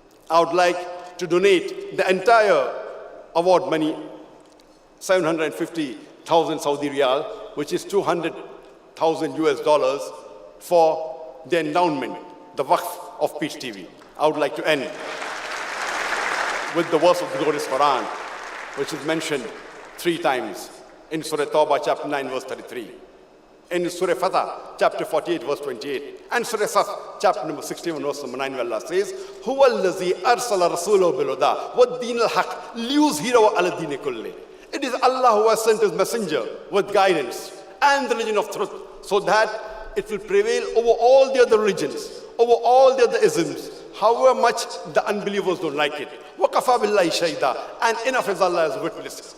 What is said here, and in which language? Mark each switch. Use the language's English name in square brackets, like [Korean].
[English] I would like to donate the entire award money, 750,000 Saudi Riyal, which is $200,000 US, for the endowment, the waqf of Peace TV. I would like to end with the verse of the glorious Quran, which is mentioned 3 times in Surah Tawbah, chapter 9, verse 33. in Surah Fatah, chapter 48, verse 28. And Surah Saf, chapter number 61, verse number 9, where Allah says, [Arabic] هُوَ الَّذِي أَرْسَلَ رَسُولَهُ بِالْهُدَى وَالدِّينِ الْحَقِّ لِيُظْهِرَهُ عَلَى الدِّينِ كُلِّهِ. [English] It is Allah who has sent His messenger with guidance and the religion of truth, so that it will prevail over all the other religions, over all the other isms, however much the unbelievers don't like it. [Arabic] وَكَفَى بِاللَّهِ شَهِيدًا. [English] And enough is Allah as witness.